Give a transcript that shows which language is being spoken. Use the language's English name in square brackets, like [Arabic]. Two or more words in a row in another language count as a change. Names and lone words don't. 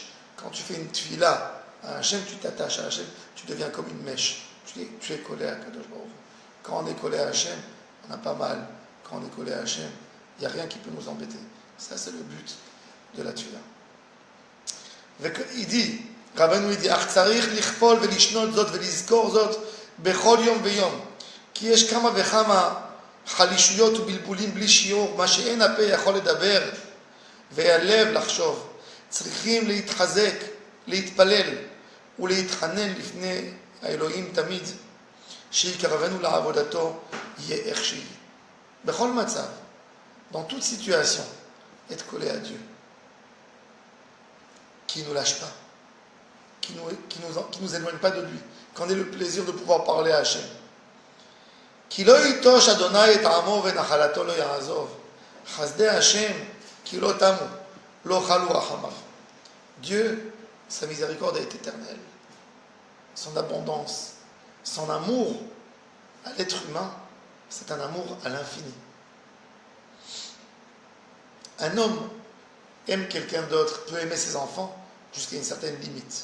[French] Quand tu fais une Tfila à Hachem, tu t'attaches à Hachem, tu deviens comme une mèche. Tu es collé à [Hebrew] קדוש ברוך. [French] Quand on est collé à Hachem, on a pas mal. Quand on est collé à Hachem, il n'y a rien qui peut nous embêter. Ça, c'est le but de la Tfila. Il dit, Rabbeinu dit, [Hebrew] אך צריך לכפול ולשנות זאת ולזכור זאת בכל יום ויום. כי יש כמה וכמה חלישויות ובלבולים בלי שיעור, מה שאין הפה יכול לדבר והלב לחשוב. צריכים להתחזק, להתפלל ולהתחנן לפני האלוהים תמיד, שיקרבנו לעבודתו יהיה איך שיהיה. בכל מצב, [French] dans toute situation, être collé à Dieu, qui ne nous lâche pas, qui nous éloigne pas de lui, qu'on ait le plaisir de pouvoir parler à Hachem. [Hebrew] כי לא ייטוש אדוני את עמו ונחלתו לא יעזוב. חסדי השם כי לא תמו, לא חלו רחמיו. [French] Dieu, sa miséricorde est éternelle. Son abondance, son amour à l'être humain, c'est un amour à l'infini. Un homme aime quelqu'un d'autre, peut aimer ses enfants jusqu'à une certaine limite.